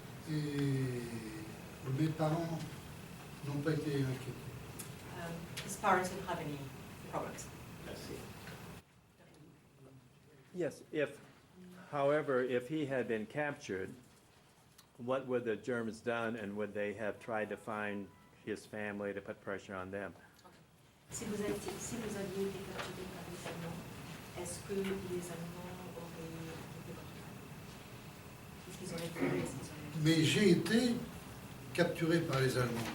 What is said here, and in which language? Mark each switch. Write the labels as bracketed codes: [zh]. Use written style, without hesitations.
[fr] et mes parents n'ont pas été inquiétés. [en] His parents didn't have any problems. Yes, however, if he had been captured, what would the Germans done, and would they have tried to find his family to put pressure on them? [fr] Si vous aviez été capturé par les Allemands, est-ce que les Allemands auraient occupé votre famille? Est-ce qu'ils auraient trouvé, est-ce qu'ils auraient... Mais j'ai été capturé par les Allemands.